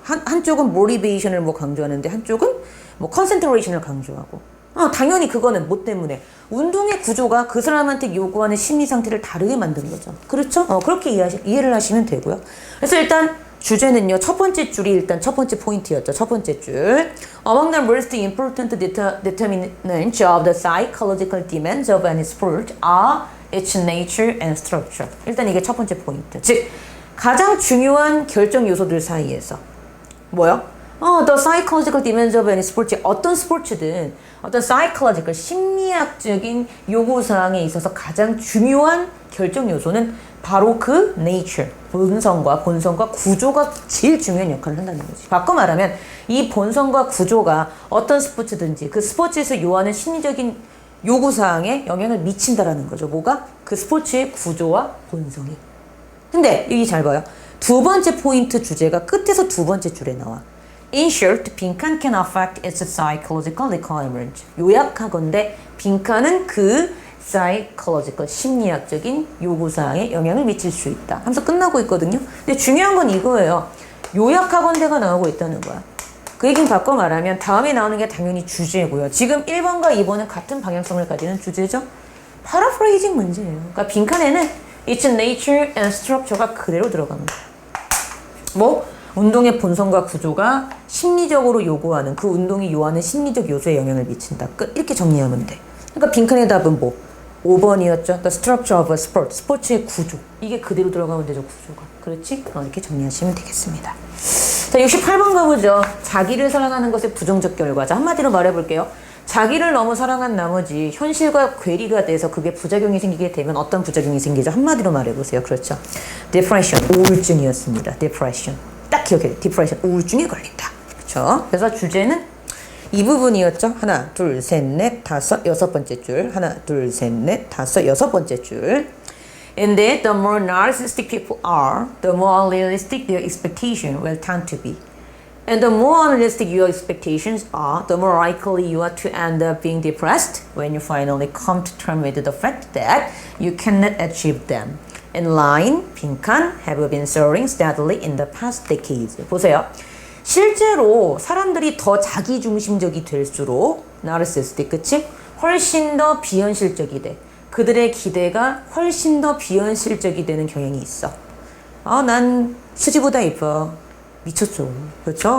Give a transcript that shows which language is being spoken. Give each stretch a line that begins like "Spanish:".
Korean: 한쪽은 모티베이션을 뭐 강조하는데 한쪽은 뭐 컨센트레이션을 강조하고. 당연히 그거는 뭐 때문에? 운동의 구조가 그 사람한테 요구하는 심리 상태를 다르게 만든 거죠. 그렇죠? 그렇게 이해를 하시면 되고요. 그래서 일단 주제는요, 첫 번째 줄이 일단 첫 번째 포인트였죠. 첫 번째 줄.
English: Among the most important determinants of the psychological demands of any sport are its nature and structure.
Korean: 일단 이게 첫 번째 포인트. 즉, 가장 중요한 결정 요소들 사이에서 뭐요?
English: The psychological demands of any sport.
Korean: 어떤 스포츠든 어떤 psychological, 심리학적인 요구사항에 있어서 가장 중요한 결정 요소는 바로 그 nature, 본성과 구조가 제일 중요한 역할을 한다는 거지. 바꿔 말하면 이 본성과 구조가 어떤 스포츠든지 그 스포츠에서 요하는 심리적인 요구사항에 영향을 미친다라는 거죠. 뭐가? 그 스포츠의 구조와 본성이. 근데 여기 잘 봐요. 두 번째 포인트 주제가 끝에서 두 번째 줄에 나와.
English: In short,
Korean: 빈칸
English: can affect its psychological requirement.
Korean: 요약하건대 빈칸은 그 psychological, 심리학적인 요구사항에 영향을 미칠 수 있다 하면서 끝나고 있거든요. 근데 중요한 건 이거예요. 요약학원대가 나오고 있다는 거야. 그 얘기는 바꿔 말하면 다음에 나오는 게 당연히 주제고요. 지금 1번과 2번은 같은 방향성을 가지는 주제죠. 파라프레이징 문제예요. 그러니까 빈칸에는
English: It's nature and structure
Korean: 가 그대로 들어가는 거야. 뭐? 운동의 본성과 구조가 심리적으로 요구하는 그 운동이 요하는 심리적 요소에 영향을 미친다. 끝. 이렇게 정리하면 돼. 그러니까 빈칸의 답은 뭐? 5번이었죠.
English: The structure of a sport.
Korean: 스포츠의 구조. 이게 그대로 들어가면 되죠. 구조가. 그렇지? 이렇게 정리하시면 되겠습니다. 자, 68번 가보죠. 자기를 사랑하는 것의 부정적 결과. 자, 한마디로 말해볼게요. 자기를 너무 사랑한 나머지 현실과 괴리가 돼서 그게 부작용이 생기게 되면 어떤 부작용이 생기죠? 한마디로 말해보세요. 그렇죠. Depression. 우울증이었습니다. Depression. 딱 기억해요. Depression. 우울증에 걸린다. 그렇죠. 그래서 주제는 이 부분이었죠. 하나, 둘, 셋, 넷, 다섯, 여섯 번째 줄. 하나, 둘, 셋, 넷, 다섯, 여섯 번째 줄.
English: And that the more narcissistic people are, the more unrealistic their expectation will tend to be. And the more unrealistic your expectations are, the more likely you are to end up being depressed when you finally come to terms with the fact that you cannot achieve them. And line,
Korean: 빈칸,
English: have been soaring steadily in the past decades.
Korean: 보세요. 실제로 사람들이 더 자기중심적이 될수록 나르시스틱, 그치? 훨씬 더 비현실적이 돼. 그들의 기대가 훨씬 더 비현실적이 되는 경향이 있어. 난 수지보다 이뻐. 미쳤죠. 그렇죠?